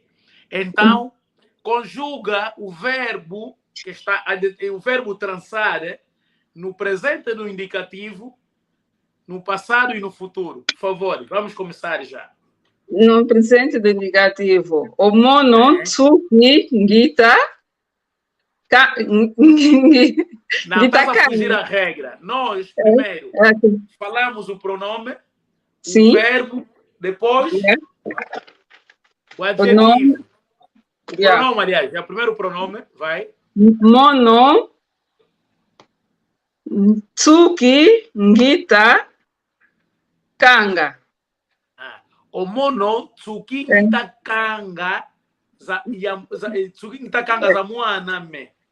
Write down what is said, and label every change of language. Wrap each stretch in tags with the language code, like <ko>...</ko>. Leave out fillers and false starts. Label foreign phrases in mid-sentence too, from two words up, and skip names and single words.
<pt>Então, conjuga o verbo que está o verbo trançar no presente e no indicativo, no passado e no futuro. Por favor, vamos começar já. No presente do indicativo.</pt> <kg>O mono, tsuki, ngita.</kg> <pt>Não, estás a fugir a regra. Nós, primeiro, falamos o pronome, o verbo, depois o adjetivo. O pronome, aliás, é o primeiro pronome, vai.</pt> <kg>Mono, tsuki, ngita, kanga. O mono, tsuki, ngita, kanga, tsuki, ngita, kanga, za mwana me.</kg>